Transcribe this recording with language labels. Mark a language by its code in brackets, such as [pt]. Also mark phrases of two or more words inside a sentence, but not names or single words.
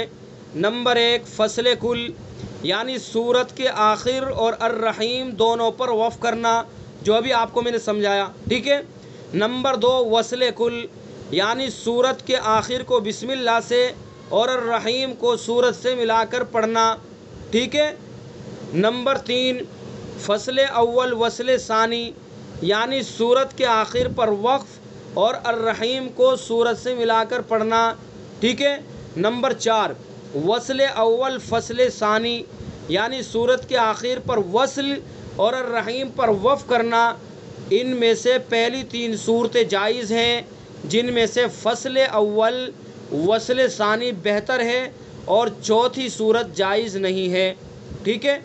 [ur] نمبر 1 فصل کل، یعنی صورت کے آخر اور الرحیم دونوں پر وقف کرنا جو ابھی آپ کو میں نے سمجھایا، ٹھیک ہے۔ نمبر 2 وصل کل، یعنی سورت کے آخر کو بسم اللہ سے اور الرحیم کو سورت سے ملا کر پڑھنا، ٹھیک ہے۔ نمبر 3 فصل اول وصل ثانی، یعنی سورت کے آخر پر وقف اور الرحیم کو سورت سے ملا کر پڑھنا، ٹھیک ہے۔ نمبر 4 وصل اول فصل ثانی، یعنی سورت کے آخر پر وصل اور الرحیم پر وقف کرنا۔ ان میں سے پہلی 3 صورتیں جائز ہیں، جن میں سے فصل اول وصل ثانی بہتر ہے اور چوتھی صورت جائز نہیں ہے، ٹھیک ہے۔